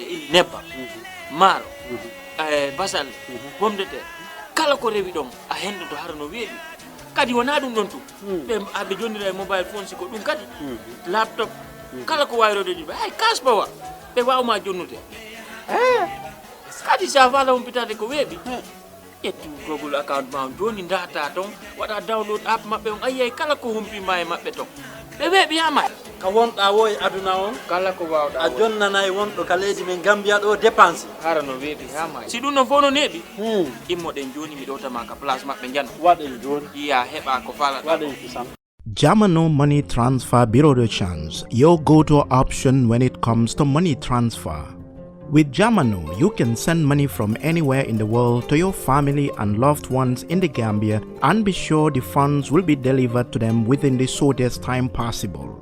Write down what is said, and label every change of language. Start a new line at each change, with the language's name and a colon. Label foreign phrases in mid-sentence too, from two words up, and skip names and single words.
Fula: ili nebba maaro basalle
French: pomme de terre
Fula: kala ko rewi ɗon a hendoto hara no weeɓi kadi wona ɗum ɗon tu ɓe jonnira e
English: mobile phone
Fula: siko ɗum kadi laptop kala ko wayrode ɗiɓe hay kaspawa ɓe wawma jonnude kadi sa fala humpitade ko weeɓi ƴettu Google account ma joni data ton waɗa
English: download app
Fula: maɓɓe on ayiyay kala ko humpima e maɓɓe ton ɓe weeɓi hama ka wonɗa wo e aduna on kala ko wawɗa a jonnanayi wonɗo ka leydi men Gambia ɗo dépense hara no weeɓi hama si ɗum non fof no neeɓi immoɗen joni mi ɗowtama ka place maɓɓe jano waɗen joni iya heɓa ko falata waɗen kisam.
English: Jamano Money Transfer Bureau de Change, your go-to option when it comes to money transfer. With Jamano, you can send money from anywhere in the world to your family and loved ones in the Gambia and be sure the funds will be delivered to them within the shortest time possible.